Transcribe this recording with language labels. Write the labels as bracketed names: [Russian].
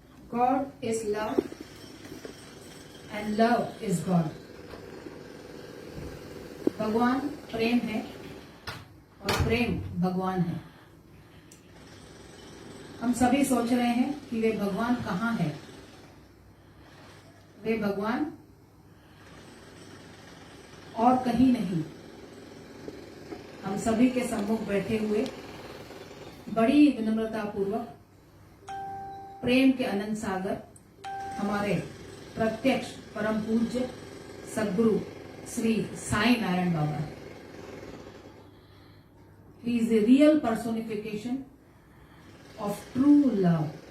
[English] God is love and love is God. [Hindi] भगवान प्रेम है और प्रेम भगवान है। हम सभी सोच रहे हैं कि वे भगवान कहाँ है। वे भगवान और कहीं नहीं, हम सभी के सम्मुख बैठे हुए बड़ी विनम्रता पूर्वक प्रेम के अनंत सागर हमारे प्रत्यक्ष परम पूज्य सद्गुरु श्री साई नारायण बाबा। [English] He is the real personification of true love.